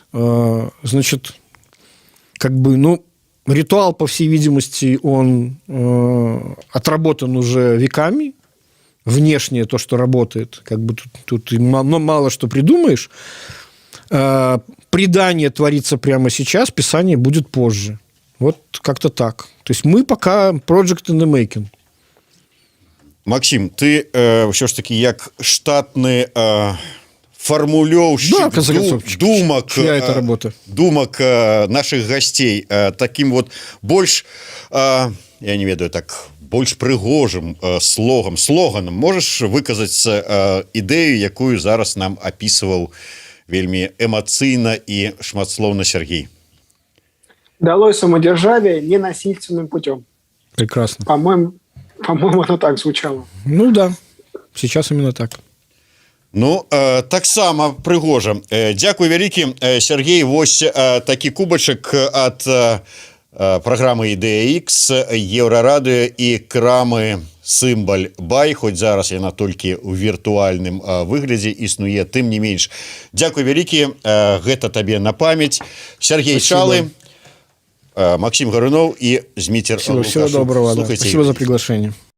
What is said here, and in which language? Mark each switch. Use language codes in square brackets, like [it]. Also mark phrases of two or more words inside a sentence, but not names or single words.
[ru] Значит, ритуал, по всей видимости, он отработан уже веками. Внешнее то, что работает. Тут мало что придумаешь. Предание творится прямо сейчас, писание будет позже. Вот как-то так. То есть мы пока [en] project in the making. [be] Максим, ты ўсё ж таки як штатны формулёўшчык [ru] Да, в конце концов, [be] думак [ru] чья это работа? [be] думак наших гостей таким вот больш я не ведаю так больш прыгожым слоганам можаш выказаць ідэю, якую зараз нам апісваў вельмі эмацыйна і шматслоўна Сергей. [ru] Долой самодержавие ненасильственным путем. Прекрасно. По-моему, оно так звучало. Ну да, сейчас именно так. [be] Ну таксама прыгожа. Дзякуй вялікі, Сергей. Вось такі кубачак ад праграмы Ідэя-Ікс, Еўрарадыё і крамы Сімбаль Бай, хоць зараз яна толькі ў віртуальным выглядзе існуе, тым не менш. Дзякуй вялікі, гэта табе на памяць. [ru] Сергей Чалы, Максим Гарунов и Змитер Лукашук. Всего доброго. Да. Спасибо за приглашение.